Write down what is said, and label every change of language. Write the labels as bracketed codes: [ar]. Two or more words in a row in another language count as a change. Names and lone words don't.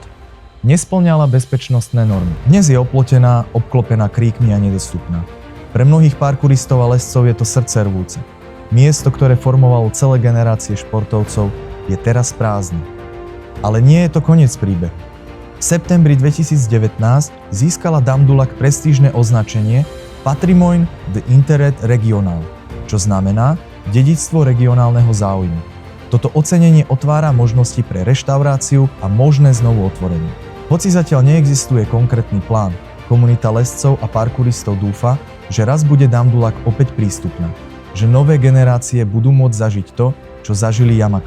[sk] Nespĺňala bezpečnostné normy. Dnes je oplotená, obklopená kríkmi a nedostupná. Pre mnohých parkouristov a lescov je to srdce rvúce. Miesto, ktoré formovalo celé generácie športovcov, je teraz prázdne. Ale nie je to koniec príbehu. V septembri 2019 získala Dame du Lac prestížne označenie [fr] Patrimoine d'intérêt régional, [sk] čo znamená dedičstvo regionálneho záujmu. Toto ocenenie otvára možnosti pre reštauráciu a možné znovu otvorenie. Hoci zatiaľ neexistuje konkrétny plán, komunita lescov a parkouristov dúfa, že raz bude Dame du Lac opäť prístupná, že nové generácie budú môcť zažiť to, čo zažili Yamakasi.